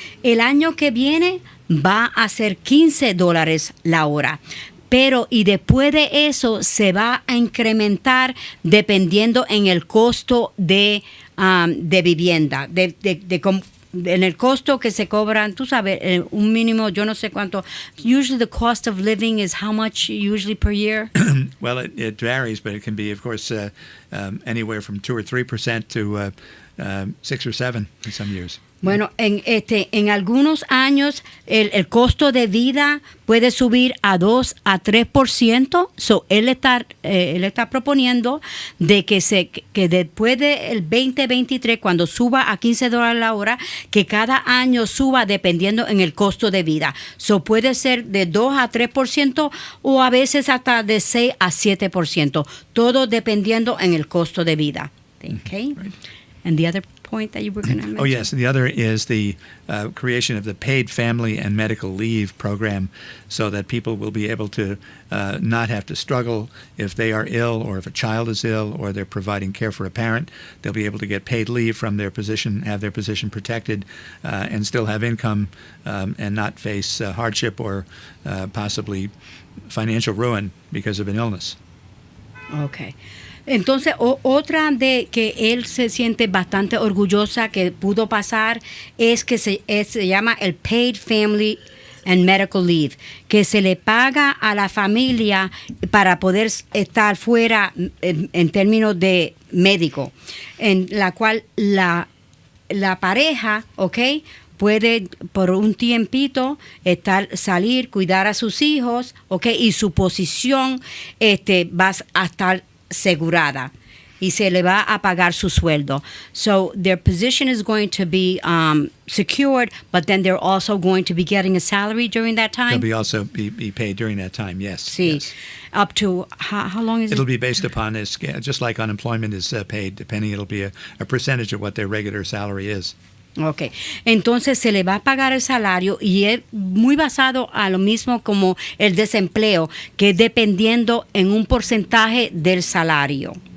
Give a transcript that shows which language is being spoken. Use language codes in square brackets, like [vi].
[es] El año que viene va a ser $15 la hora. Pero y después de eso se va a incrementar dependiendo en el costo de vivienda, en el costo que se cobran, tú sabes, un mínimo, yo no sé cuánto. [en] Usually the cost of living is how much usually per year? Well, it varies, but it can be, of course, anywhere from 2 or 3% to 6 or 7 in some years. [es] Bueno, en algunos años el costo de vida puede subir a 2 a 3%. So, él está proponiendo de que después del 2023, cuando suba a $15 la hora, que cada año suba dependiendo en el costo de vida. So, puede ser de 2 a 3% o a veces hasta de 6 a 7%. Todo dependiendo en el costo de vida. [en] Okay? Right. And the other point that you were going to mention? Oh, yes. The other is the creation of the paid family and medical leave program so that people will be able to not have to struggle if they are ill or if a child is ill or they're providing care for a parent. They'll be able to get paid leave from their position, have their position protected, and still have income and not face hardship or possibly financial ruin because of an illness. Okay. [es] Entonces, otra de que él se siente bastante orgullosa que pudo pasar es que se llama el Paid Family and Medical Leave, que se le paga a la familia para poder estar fuera en términos de médico, en la cual la pareja, ¿ok?, puede por un tiempito salir, cuidar a sus hijos, ¿ok?, y su posición va a estar asegurada y se le va a pagar su sueldo. [en] So their position is going to be secured, but then they're also going to be getting a salary during that time. They'll be also be paid during that time, yes. [es] Sí. [en] Yes. Up to, how long is it? It'll be based upon this, just like unemployment is paid, depending, it'll be a percentage of what their regular salary is. Okay. [es] Entonces se le va a pagar el salario y es muy basado a lo mismo como el desempleo, que es dependiendo en un porcentaje del salario.